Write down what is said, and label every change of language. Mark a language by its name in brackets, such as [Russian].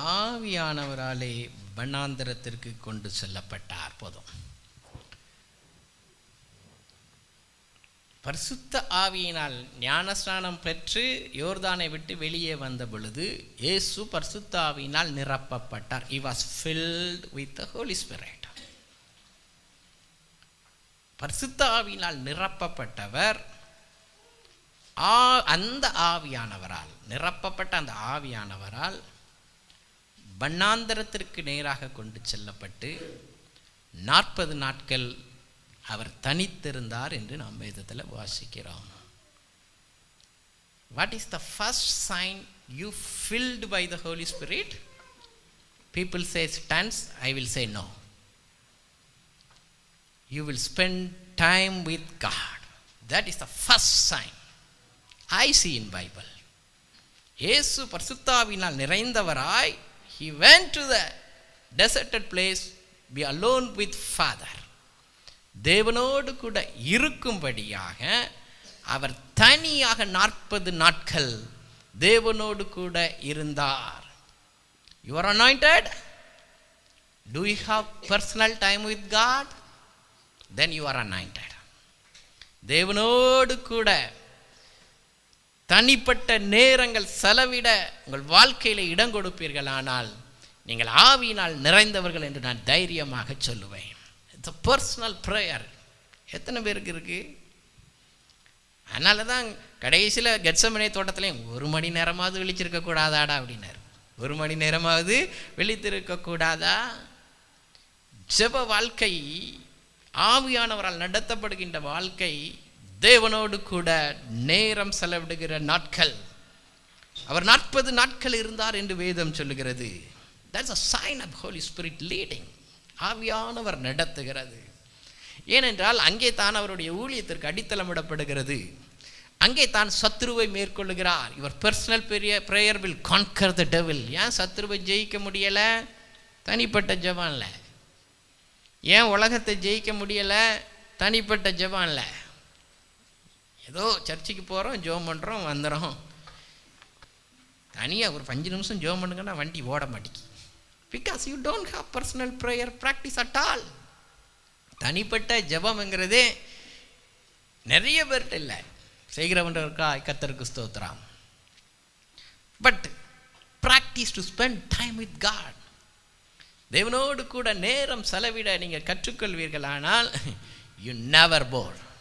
[Tamil] ஆவியானவராலே வனாந்திரத்திற்கு கொண்டு செல்லப்பட்டார். போதும். பரிசுத்த ஆவியினால் ஞானஸ்நானம் பெற்று யோர்தானை விட்டு வெளியே வந்த பொழுது இயேசு பரிசுத்த ஆவியினால் நிரப்பப்பட்டார். [English] He was filled with the Holy Spirit. [Tamil] பரிசுத்த ஆவியினால் நிரப்பப்பட்டவர் அந்த ஆவியானவரால் நிரப்பப்பட்ட அந்த ஆவியானவரால் வனாந்திரத்திற்கு நேராக கொண்டு செல்லப்பட்டு 40 நாட்கள் அவர் தனித்திருந்தார் என்று நாம் வேதத்தில் வாசிக்கிறோம். [English] What is the first sign you filled by the Holy Spirit? People say tongues, I will say no. You will spend time with God. That is the first sign I see in Bible. [Tamil] இயேசு பரிசுத்தாவினால் நிறைந்தவராய் [English] he went to the deserted place, be alone with Father. [Tamil] தேவனோடு கூட இருக்கும்படியாக அவர் தனியாக 40 நாட்கள் தேவனோடு கூட இருந்தார். [English] You are anointed? Do you have personal time with God? Then you are anointed. [Tamil] தேவனோடு கூட தனிப்பட்ட நேரங்கள் செலவிட உங்கள் வாழ்க்கையில் இடம் கொடுப்பீர்களானால் நீங்கள் ஆவியினால் நிறைந்தவர்கள் என்று நான் தைரியமாக சொல்லுவேன். [English] It's a personal prayer. [Tamil] எத்தனை பேருக்கு இருக்கு? அதனால தான் கடைசியில் கெத்செமனே தோட்டத்துலேயும் 1 மணி நேரமாவது விழிச்சிருக்க கூடாதாடா அப்படின்னாரு. 1 மணி நேரமாவது விழித்திருக்க கூடாதா? ஜெப வாழ்க்கை, ஆவியானவரால் நடத்தப்படுகின்ற வாழ்க்கை, தேவனோடு கூட நேரம் செலவிடுகிற நாட்கள். அவர் 40 நாட்கள் இருந்தார் என்று வேதம் சொல்லுகிறது. [English] That's a sign of Holy Spirit leading. [Tamil] ஆவியானவர் நடத்துகிறது. ஏனென்றால் அங்கே தான் அவருடைய ஊழியத்திற்கு அடித்தளமிடப்படுகிறது. அங்கே தான் சத்துருவை மேற்கொள்ளுகிறார். [English] Your personal prayer will conquer the devil. [Tamil] ஏன் சத்துருவை ஜெயிக்க முடியலை? தனிப்பட்ட ஜெபம்ல. ஏன் உலகத்தை ஜெயிக்க முடியலை? தனிப்பட்ட ஜெபம்ல. ஏதோ சர்ச்சுக்கு போகிறோம், ஜெபம் பண்ணுறோம், வந்துடுறோம். தனியாக ஒரு 5 நிமிஷம் ஜெபம் பண்ணுங்கன்னா வண்டி ஓட மாட்டேங்கி. [English] Because you don't have personal prayer practice at all. [Tamil] தனிப்பட்ட ஜெபம்ங்கிறதே நிறைய பேர்கிட்ட இல்லை. செய்கிறவன்றவருக்கா கர்த்தருக்கு ஸ்தோத்திரம். [English] But practise to spend time with God. [Tamil] தேவனோடு கூட நேரம் செலவிட நீங்கள் கற்றுக்கொள்வீர்களானால் [English] You never bore.